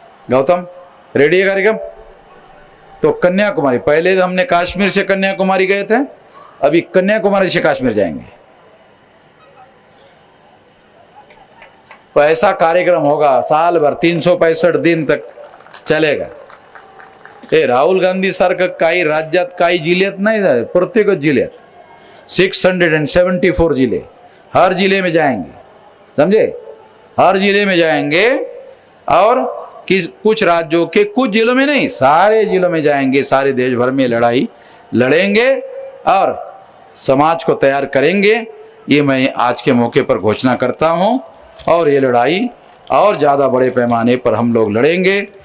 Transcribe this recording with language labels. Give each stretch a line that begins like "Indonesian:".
Hindi: Gautam ready है कार्यक्रम? तो कन्याकुमारी, पहले हमने कश्मीर से कन्याकुमारी गए थे, अभी कन्याकुमारी से कश्मीर जाएंगे। तो ऐसा कार्यक्रम होगा साल भर 365 दिन तक चलेगा।
Marathi: हे राहुल गांधी सारखं काही राज्यात काही जिल्ह्यात नाही जाए, प्रत्येक जिल्ह्यात 674 जिले,
Hindi: हर जिले में जाएंगे, समझे? हर जिले में जाएंगे और कुछ राज्यों के कुछ जिलों में नहीं, सारे जिलों में जाएंगे, सारे देश भर में लड़ाई लड़ेंगे और समाज को तैयार करेंगे। ये मैं आज के मौके पर घोषणा करता हूं और ये लड़ाई और ज़्यादा बड़े पैमाने पर हम लोग लड़ेंगे।